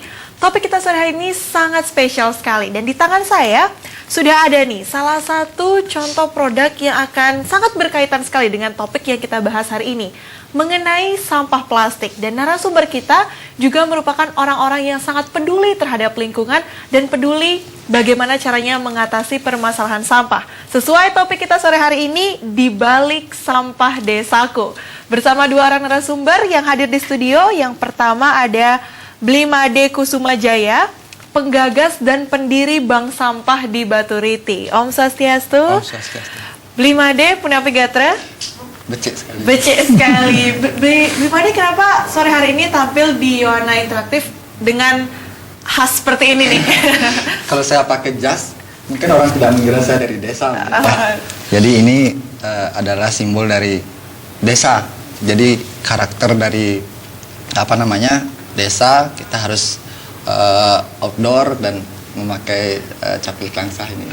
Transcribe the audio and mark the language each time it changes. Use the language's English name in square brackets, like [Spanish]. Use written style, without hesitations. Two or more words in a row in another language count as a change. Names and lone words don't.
[Indonesian] Topik kita sore hari ini sangat spesial sekali dan di tangan saya sudah ada nih salah satu contoh produk yang akan sangat berkaitan sekali dengan topik yang kita bahas hari ini mengenai sampah plastik, dan narasumber kita juga merupakan orang-orang yang sangat peduli terhadap lingkungan dan peduli bagaimana caranya mengatasi permasalahan sampah. Sesuai topik kita sore hari ini, di balik sampah desaku. Bersama dua orang narasumber yang hadir di studio. Yang pertama ada Blimade Kusumajaya, penggagas dan pendiri Bank Sampah di Baturiti. [Balinese] Om Swastiastu. Om Swastiastu. Blimade Punapigatra. Becek sekali. Becek sekali. [Indonesian] Blimade, kenapa sore hari ini tampil di Yohana Interaktif dengan khas seperti ini nih? Kalau saya pakai jas, mungkin orang tidak mengira saya dari desa. Jadi ini adalah simbol dari desa. Jadi karakter dari desa, kita harus outdoor dan memakai capil klangsah ini.